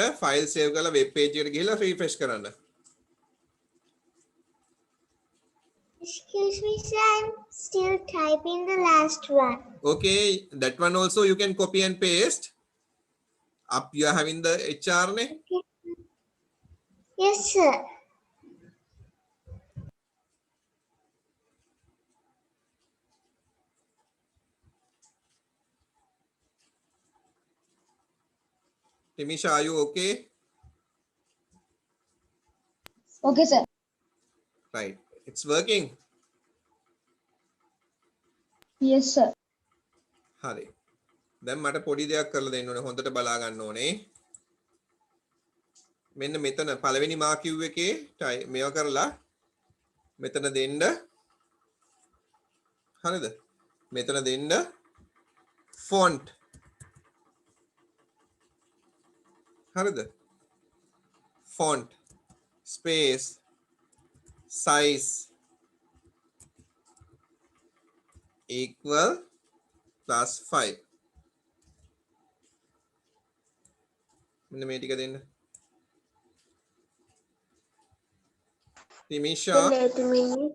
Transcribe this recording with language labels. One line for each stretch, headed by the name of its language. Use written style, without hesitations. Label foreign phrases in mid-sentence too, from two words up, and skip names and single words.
English: file save
Sinhala: කරලා
English: web page
Sinhala: එකට ගිහිල්ලා refresh කරන්න.
English: Excuse me, sir. I'm still typing the last one. Okay, that one also you can copy and paste. Up you are having the HR ne? Okay. Yes, sir. Timisha, are you okay? Okay, sir. Right. It's working. Yes, sir.
Sinhala: හරි. දැන් මට පොඩි දෙයක් කරලා දෙන්න ඕනේ. හොඳට බලා ගන්න ඕනේ. මෙන්න මෙතන පළවෙනි මාකියු එකේ මේව කරලා මෙතන දෙන්න. හරිද? මෙතන දෙන්න font. හරිද?
English: font space size equal +5.
Sinhala: මෙන්න මේ ටික දෙන්න. Timisha,
English: Wait a minute.